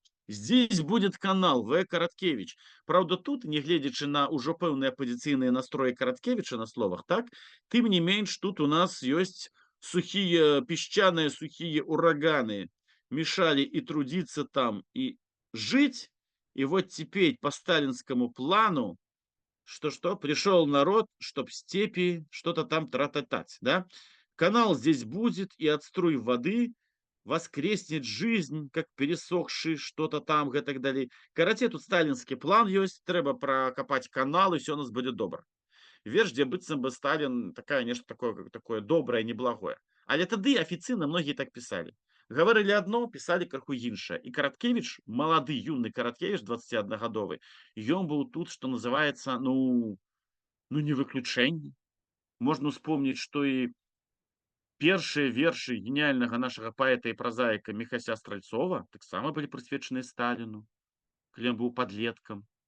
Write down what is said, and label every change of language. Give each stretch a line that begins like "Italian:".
Russian: Здесь будет канал В. Караткевич. Правда, тут,
Belarusian: нягледзячы на ўжо пэўныя апазіцыйныя настроі Караткевіча на словах, так, тым не менш тут у нас ёсць
Russian: сухие, песчаные сухие ураганы, мешали и трудиться там, и жить. И вот теперь по сталинскому плану, что пришел народ, чтоб степи что-то там трататать, да? Канал здесь будет, и от струй воды воскреснет жизнь, как пересохший что-то там, и так далее. Караце, тут сталинский план есть, трэба прокопать канал, и все у нас будет добро.
Belarusian: Верш, дзе быццам бы Сталін такая нешта такое добрае, неблагое. Але тады афіцыйна многія так пісалі. Гаварылі адно, пісалі крыху іншае. І Караткевіч, малады юны Караткевіч, 21гадовы, ён быў тут, што называецца, не выключэнне. Можна ўспомніць, што і першыя вершы геніяльнага нашага паэта і празаіка Міхася Стральцова таксама былі прысвечаныя Сталіну, калі ён быў падлеткам.